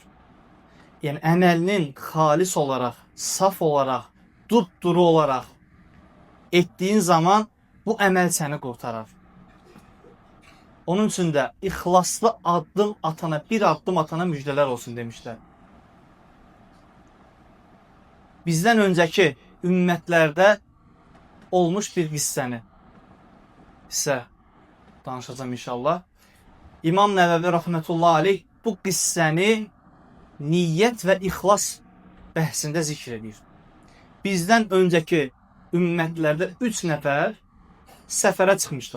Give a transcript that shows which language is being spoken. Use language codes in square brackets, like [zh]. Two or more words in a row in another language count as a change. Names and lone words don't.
[tr] Yani əməlinin halis olarak, saf olarak, dupduru olarak ettiğin zaman bu əməl seni kurtarar. Onun için de ihlaslı adım atana, bir adım atana müjdeler olsun demişler. Bizden önceki ümmetlerde olmuş bir [az] qissəni sizə [tr] danışacağım inşallah. [az] İmam Nəvəvi [ar] رحمة الله عليه [az] bu qissəni niyyət və ixlas bəhsində zikr edir. Bizdən önceki ümmətlərdə 3 nəfər səfərə çıxmışlar.